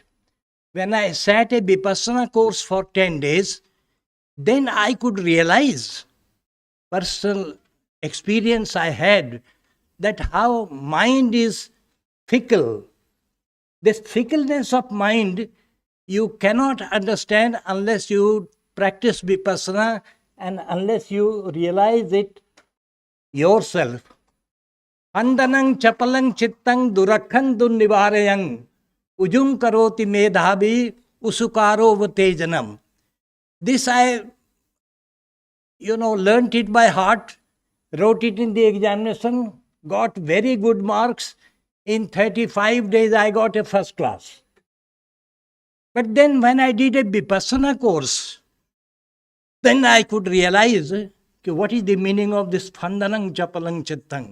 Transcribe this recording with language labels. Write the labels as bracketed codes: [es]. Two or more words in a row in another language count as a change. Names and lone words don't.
[en] When I sat a Vipassana course for 10 days, then I could realize, personal experience I had, that how mind is fickle. This fickleness of mind you cannot understand unless you practice Vipassana and unless you realize it yourself. [pi] Andanang chapalang chittang durakhan dunnivarayang ujum karoti medhavi usukaro vatejanam. [en] This I, learnt it by heart, wrote it in the examination, got very good marks. In 35 days I got a first class. But then when I did a Vipassana course, then I could realize what is the meaning of this [pi] Phandanang Chapalang Chittang.